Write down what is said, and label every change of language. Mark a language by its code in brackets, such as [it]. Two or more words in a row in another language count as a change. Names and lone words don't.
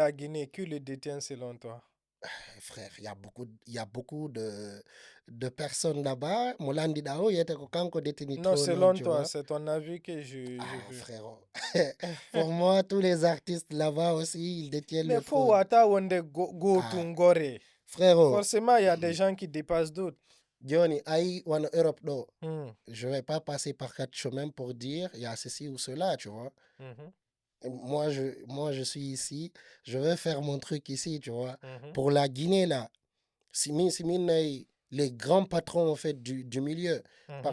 [fr] la Guinée, qui le détient selon toi? Frère, il y a beaucoup de personnes là-bas. Molandi Dao, il y a kanko détenu Non, trône, selon tu toi, vois. c'est ton avis que je Ah, veux. frérot. Pour moi, tous les artistes là-bas aussi, ils détiennent Mais le faut trône. [ff] ata wonde go Ah, tungore. [fr] frérot, Forcément, il y a des gens qui dépassent d'autres. Johnny, aïe, en Europe, non. Hmm, Je vais pas passer par 4 chemins pour dire il y a ceci ou cela, tu vois. mhm, Et moi, je suis ici, je vais faire mon truc ici, tu vois. mhm, Pour la Guinée, là, si les grands patrons, en fait, du milieu, par